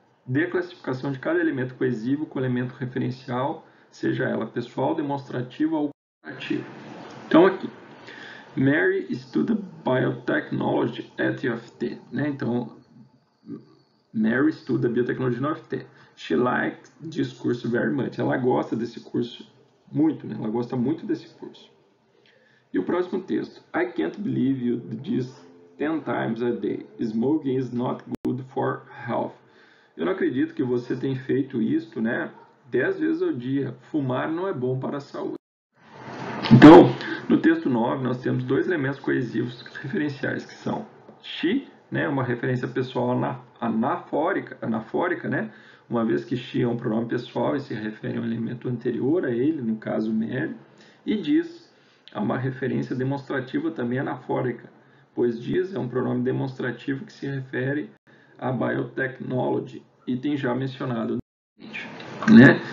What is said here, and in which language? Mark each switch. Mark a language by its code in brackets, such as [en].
[pt] Dê a classificação de cada elemento coesivo com elemento referencial, seja ela pessoal, demonstrativa ou comparativa. Então aqui, Mary estuda [en] biotechnology at UFT. [pt] Né? Então, Mary estuda biotecnologia na UFT. [en] She likes this course very much. [pt] Ela gosta desse curso muito, né? Ela gosta muito desse curso. E o próximo texto. [en] I can't believe you do this 10 times a day. Smoking is not good for health. [pt] Eu não acredito que você tenha feito isto, né? 10 vezes ao dia. Fumar não é bom para a saúde. Então, no texto 9, nós temos dois elementos coesivos referenciais, que são she, né, uma referência pessoal anafórica, né, uma vez que she é um pronome pessoal e se refere a um elemento anterior a ele, no caso Mary, e diz é uma referência demonstrativa também anafórica, pois diz é um pronome demonstrativo que se refere a biotechnology, item já mencionado, né?